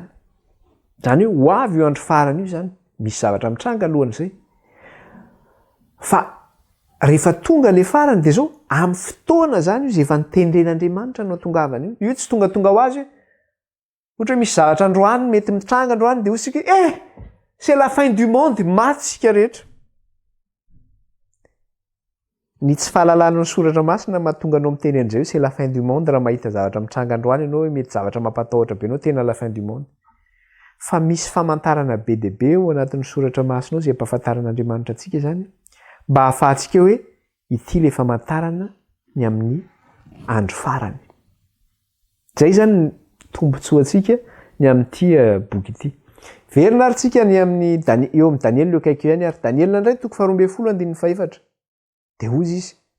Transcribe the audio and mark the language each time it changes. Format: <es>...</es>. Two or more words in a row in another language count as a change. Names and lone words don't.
<mg>Zany hoe ho avy io andro farany io zany, misy zavatra mitranga alohan'izay. Fa rehefa tonga le farany dia zao amin'ny fotoana zany io zay efa nitendren'Andriamanitra no tongavany io tsy tongatonga ho azy ohatra misy zavatra androany mety mitranga androany dia osika</mg> <fr>c'est la fin du monde</fr> <mg>maty sika rehetra ny tsy fahalalana ny soratra masina mahatonga anao miteny an'izay hoe</mg> <fr>c'est la fin du monde</fr> <mg>raha mahita zavatra mitranga androany ianao hoe mety zavatra mampatahotra be anao tena</mg> <fr>la fin du monde</fr> <mg>fa misy famantarana be dia be ao anatin'ny soratra masina ao zay ampahafantaran'Andriamanitra antsika zany mba hahafahantsika hoe ity le famantarana ny amin'ny andro farany zay zany tombontsoantsika ny amin'ity boky ity verina ary tsika ny amin'ny eo amin'ny Daniel eo kaiky ihany ary Daniel indray toko 12:4 dia ozy izy</mg>